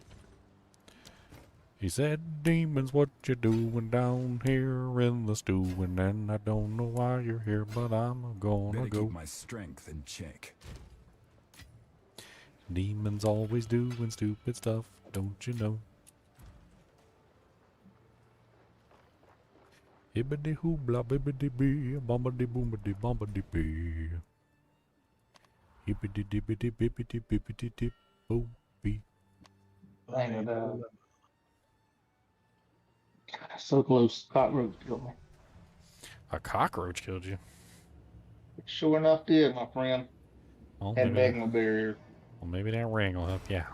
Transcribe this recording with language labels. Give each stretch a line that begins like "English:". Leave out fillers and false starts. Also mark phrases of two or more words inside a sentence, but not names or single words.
English: He said, demons, what you doing down here in the stewing? And I don't know why you're here, but I'm gonna Better go. keep my strength in check. Demons always doing stupid stuff, don't you know? Hibbity hoobla bibbity bee, bombity boomity bombity bee. Hibbity dibbity bibbity bibbity dip boom bee. Dang it, so close. Cockroach killed me. A cockroach killed you? Sure enough did, my friend. Well, Had maybe magma barrier. Well, maybe that ring will help you out.